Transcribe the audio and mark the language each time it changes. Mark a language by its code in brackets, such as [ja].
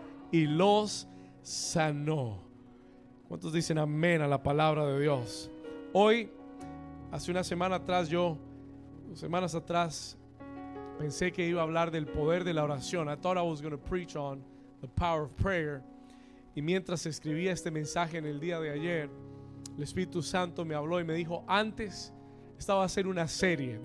[es] Y los sanó. ¿Cuántos dicen amén a la palabra de Dios? Hoy, hace una semana atrás, 2 semanas atrás, pensé que iba a hablar del poder de la oración. [en] I thought I was going to preach on the power of prayer. [es] Y mientras escribía este mensaje en el día de ayer, el Espíritu Santo me habló y me dijo, antes esta va a ser una serie.